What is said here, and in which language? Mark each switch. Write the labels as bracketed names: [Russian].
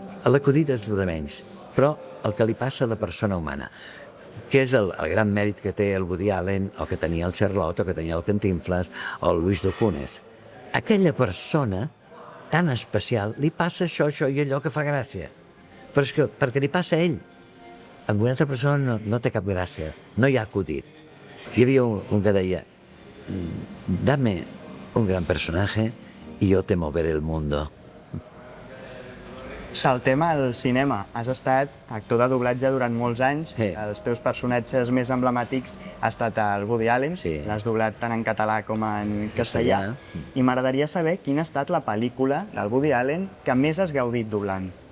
[Catalan] L'acudit és el de menys, però el que li passa a la persona humana, que és el gran mèrit que té el Woody Allen, o que tenia el Charlot, o que tenia el Cantinflas, o el Luis de Funes. Aquella persona tan especial, li passa això i allò que fa gràcia. Però és que perquè li passa a ell. Amb una altra persona no té cap gràcia, no hi ha acudit. Hi havia un que deia, [Spanish] dame un gran personaje y yo te moveré el mundo. [Catalan] Saltem al cinema. Has estat actor de doblatge durant molts anys. Sí. Els teus personatges més emblemàtics ha estat el Woody Allen. Sí. L'has doblat tant en català com en castellà. I m'agradaria saber quina ha estat la pel·lícula del Woody Allen que més has gaudit doblant.